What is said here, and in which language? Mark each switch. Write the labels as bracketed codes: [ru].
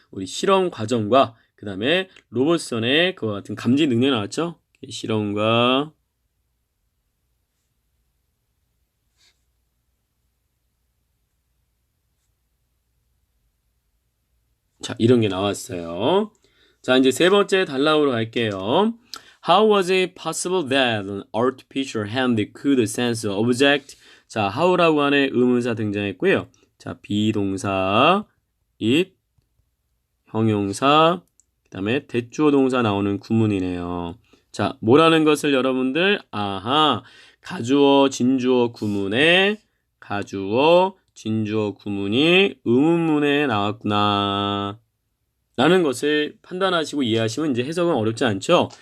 [ko] 우리 실험 과정과 그 다음에 로봇선의 그와 같은 감지 능력이 나왔죠? 실험과 자, 이런 게 나왔어요. 자, 이제 세 번째 단락으로 갈게요. [en] How was it possible that an artificial hand could sense an object? [ko] 자, how라고 하는 의문사 등장했고요. 자, 비동사 it, 형용사, 그 다음에 대주어 동사 나오는 구문이네요. 자, 뭐라는 것을 여러분들, 가주어, 진주어 구문에 가주어, 진주어 구문이 의문문에 나왔구나 라는 것을 판단하시고 이해하시면 이제 해석은 어렵지 않죠?